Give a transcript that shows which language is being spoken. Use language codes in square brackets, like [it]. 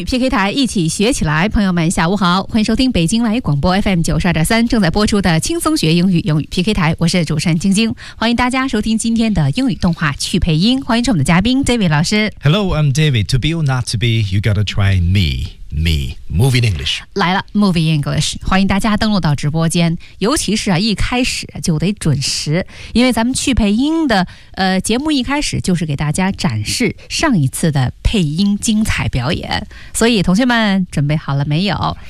[zh] 英语 PK 台，一起学起来。朋友们下午好，欢迎收听北京外语广播 FM92.3 正在播出的轻松学英语，英语 PK 台，我是主持人晶晶，欢迎大家收听今天的英语动画趣配音，欢迎我们的嘉宾 David 老师。 [en] Hello, I'm David. To be or not to be, you gotta try me. Me, Moving English. [zh] 来了 Moving English. 欢迎大家登录到直播间，尤其是、一开始就得准时，因为咱们趣配音的、节目一开始就是给大家展示上一次的配音精彩表演，所以同学们准备好了没有？